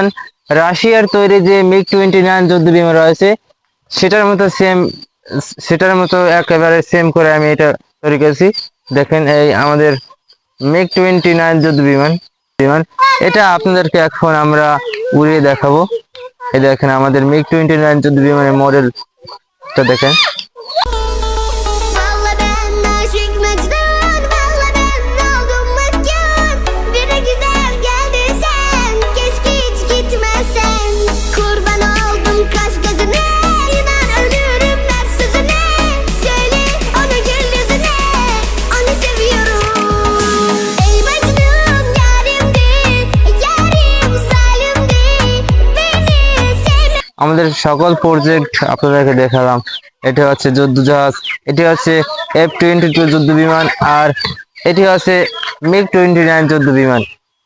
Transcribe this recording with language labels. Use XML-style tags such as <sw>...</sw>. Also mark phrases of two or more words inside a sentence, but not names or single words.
<bn>রাশিয়ার তৈরি যে মিগ-29 যুদ্ধ বিমান রয়েছে সেটার মতো একেবারে সেম করে আমি এটা তৈরি করেছি। দেখেন এই আমাদের মিগ-29 যুদ্ধ বিমান বিমান এটা আপনাদেরকে এখন আমরা উড়িয়ে দেখাবো। এই দেখেন আমাদের মিগ-29 যুদ্ধ বিমানের মডেলটা দেখেন।</bn> <tr>Vallahi ben aşık Mecnun, vallahi ben oldum Mecnun. Biri güzel geldin sen, keşke hiç gitmesen. Kurban oldum kaş gözüne, inan ölürüm her sözüne. Söyle onu gül yüzüne, onu seviyorum. Ey Mecnun yarimdi, yarim zalimdi. Beni sevme.</tr> <bn>আমাদের সকল প্রজেক্ট আপনাদেরকে দেখালাম। এটা হচ্ছে যুদ্ধ জাহাজ, এটি হচ্ছে F-22 যুদ্ধ বিমান, আর এটি হচ্ছে মিগ-29 যুদ্ধ বিমান।</bn>